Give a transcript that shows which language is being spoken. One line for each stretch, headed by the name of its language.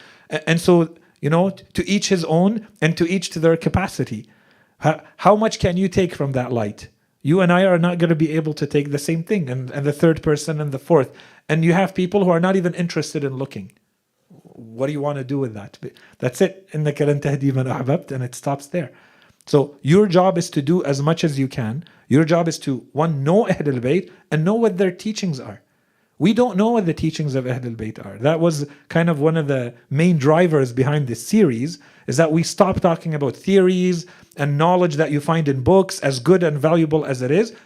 English: And so, to each his own and to each to their capacity. How much can you take from that light? You and I are not going to be able to take the same thing, and the third person and the fourth. And you have people who are not even interested in looking. What do you want to do with that? That's it.
Arabic: إِنَّكَ لَن تَهْدِي مَنْ أَحْبَبْتَ,
English: and it stops there. So your job is to do as much as you can. Your job is to, one, know Ahlul Bayt and know what their teachings are. We don't know what the teachings of Ahlul Bayt are. That was kind of one of the main drivers behind this series, is that we stop talking about theories and knowledge that you find in books, as good and valuable as it is.